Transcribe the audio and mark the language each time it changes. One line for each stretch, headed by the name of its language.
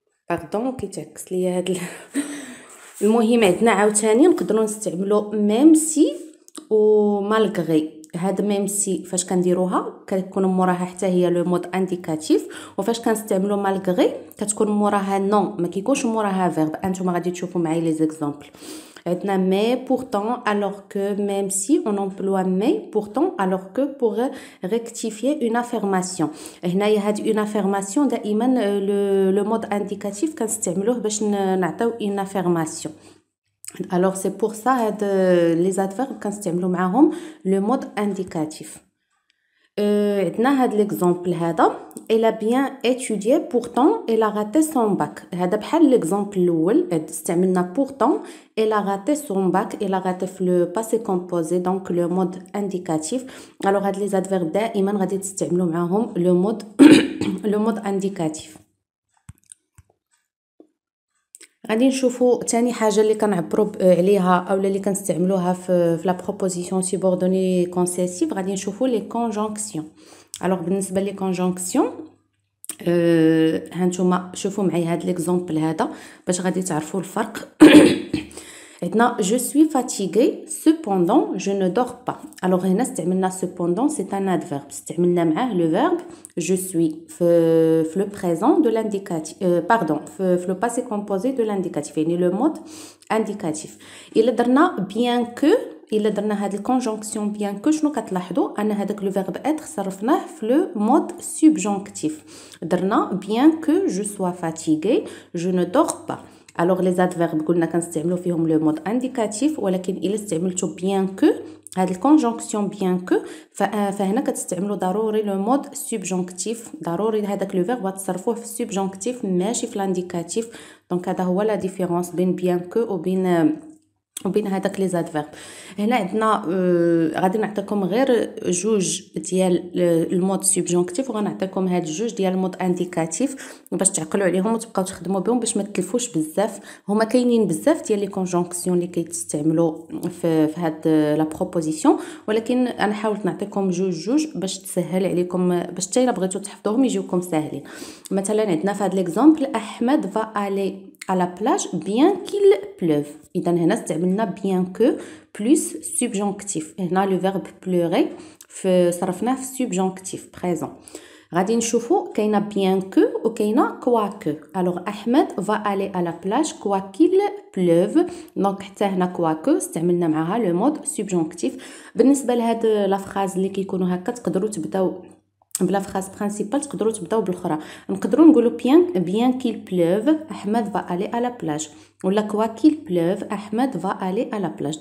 Arabic: باردون كيتعكس ليا هاد المهم عندنا عاوتاني نقدروا نستعملوا ميم سي و مالغري. هاد ميم سي فاش كنديروها كتكون موراها حتى هي لو مود انديكاتيف، وفاش كنستعملوا مالغري كتكون موراها نون، ما كيكونش موراها فيرب. انتم غادي تشوفوا معايا لي زيكزامبل.
French: عندنا mais pourtant alors que, même si on emploie mais pourtant alors que pour rectifier une affirmation.
Arabic: هنايا هاد
French: une affirmation دائما le mode indicatif
Arabic: كنستعملوه باش نعطيو
French: une affirmation. alors c'est pour ça هاد les adverbes
Arabic: كنستعملوا معاهم
French: le mode indicatif.
Arabic: عندنا هاد
French: l'exemple هذا elle a bien étudié pourtant elle a raté son bac.
Arabic: هذا بحال
French: l'exemple
Arabic: الاول استعملنا
French: pourtant elle a raté son bac. elle a raté في le passé composé donc le mode indicatif. alors هاد les adverbes
Arabic: دائما غادي تستعملوا معاهم
French: le mode le mode indicatif.
Arabic: غادي نشوفوا تاني حاجه اللي كنعبروا عليها اولا اللي كنستعملوها في لا بروبوزيسيون سوبوردوني كونسيسيف. غادي نشوفوا لي كونجونكسيون. الوغ بالنسبه لي كونجونكسيون هانتوما شوفوا معايا هاد ليكزامبل هذا باش غادي تعرفوا الفرق.
French: عندنا je suis fatiguée cependant je ne dors pas. alors
Arabic: هنا استعملنا
French: cependant c'est un adverbe
Arabic: استعملنا معاه
French: le verbe je suis في le présent de l'indicatif pardon في le passé composé de l'indicatif يعني le mode indicatif.
Arabic: الا درنا bien que الا درنا هاد الكونجونكسيون bien que شنو كتلاحظوا ان هذاك لو فيرب être صرفناه في لو مود subjonctif.
French: درنا bien que je sois fatiguée je ne dors pas.
Arabic: alors les adverbes قلنا كنستعملوا فيهم لو مود انديكاتيف ولكن الا استعملتوا bien que هاد الكونجونكسيون bien que فهنا كتستعملوا ضروري لو مود سوبجونكتيف. ضروري هذاك لو فيرب غتصرفوه في السوبجونكتيف ماشي في الانديكاتيف. دونك هذا هو لا ديفيرونس بين bien que وبين هذاك لي زادفيرب. هنا عندنا غادي نعطيكم غير جوج ديال المود سوبجونكتيف وغنعطيكم هاد جوج ديال المود انديكاتيف باش تعقلوا عليهم وتبقاو تخدموا بهم باش ما تلفوش بزاف. هما كاينين بزاف ديال لي كونجونكسيون اللي كيتستعملوا في هاد لا بروبوزيسيون ولكن انا حاولت نعطيكم جوج باش تسهل عليكم باش حتى الا بغيتو تحفظوهم يجيوكم ساهلين. مثلا عندنا في هاد ليكزامبل
French: احمد va aller à la plage bien qu'il pleuve.
Arabic: إذا هنا استعملنا
French: bien que plus subjonctif. هنا le verbe pleurer
Arabic: صرفناه في
French: subjonctif présent.
Arabic: غادي نشوفوا كاينه bien que وكاينه quoique.
French: alors أحمد va aller à la plage quoi qu'il pleuve. donc
Arabic: حتى هنا
French: quoique
Arabic: استعملنا معها
French: le mode subjonctif.
Arabic: بالنسبه لهاد لا فراز اللي كيكونوا هكا تقدروا تبداو بلا فراز برينسيبال تقدروا تبداو بالاخرى. نقدروا نقولوا
French: bien qu'il pleuve احمد va aller à la plage ولا quoi qu'il pleuve احمد va aller à la plage.